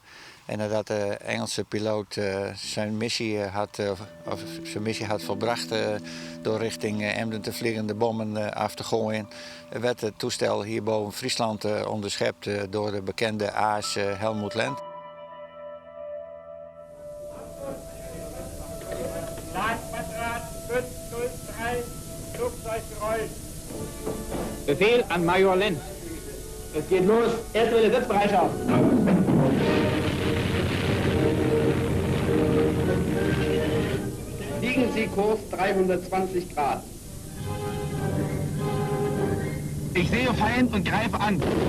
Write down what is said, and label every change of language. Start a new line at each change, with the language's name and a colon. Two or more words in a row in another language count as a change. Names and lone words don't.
Dutch: En nadat de Engelse piloot zijn missie had volbracht door richting Emden te vliegen, de bommen af te gooien, werd het toestel hier boven Friesland onderschept door de bekende aas Helmut Lent.
German: Landquadrat 503, Flugzeuggeräusch. Befehl an Major Lenz. Es geht los. Erste Welle, Sitzbereitschaft. Liegen Sie Kurs 320 Grad. Ich sehe Feind und greife an.